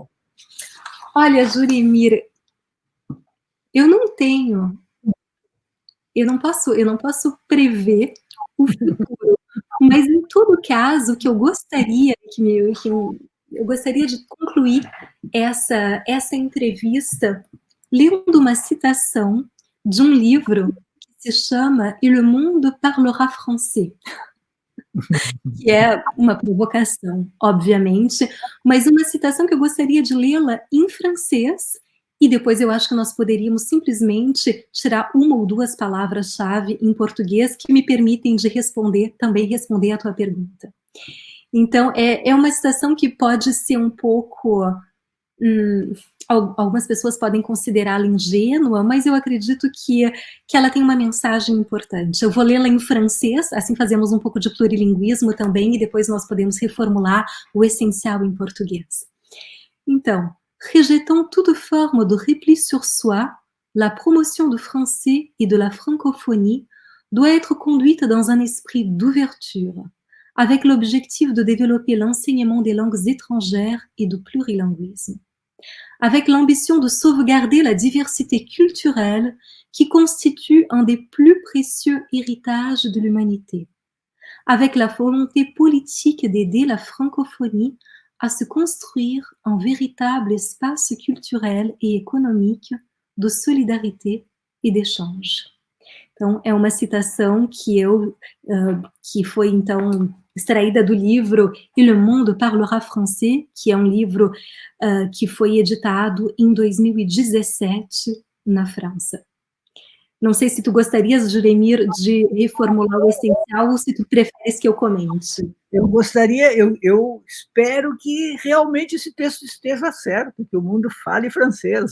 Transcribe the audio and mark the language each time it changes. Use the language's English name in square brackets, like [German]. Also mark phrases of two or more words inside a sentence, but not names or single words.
[Portuguese] Olha, Juremir, eu não posso prever o futuro, mas em todo caso, o que eu gostaria eu gostaria de concluir essa entrevista lendo uma citação de um livro que se chama Et le monde parlera français, que é uma provocação, obviamente, mas uma citação que eu gostaria de lê-la em francês, e depois eu acho que nós poderíamos simplesmente tirar uma ou duas palavras-chave em português que me permitem de também responder a tua pergunta. Então, é uma citação que pode ser um pouco... algumas pessoas podem considerá-la ingênua, mas eu acredito que ela tem uma mensagem importante. Eu vou lê-la em francês, assim fazemos um pouco de plurilinguismo também, e depois nós podemos reformular o essencial em português. Então, [French] rejetant toute forme de repli sur soi, la promotion du français et de la francophonie doit être conduite dans un esprit d'ouverture, avec l'objectif de développer l'enseignement des langues étrangères et du plurilinguisme, avec l'ambition de sauvegarder la diversité culturelle qui constitue un des plus précieux héritages de l'humanité, avec la volonté politique d'aider la francophonie à se construire un véritable espace culturel et économique de solidarité et d'échange. [Portuguese] Então, é uma citação que foi, então, extraída do livro Et le monde parlera français, que é um livro que foi editado em 2017 na França. Não sei se tu gostarias, Juremir, de reformular o essencial ou se tu preferes que eu comente. Eu gostaria, eu espero que realmente esse texto esteja certo, que o mundo fale francês.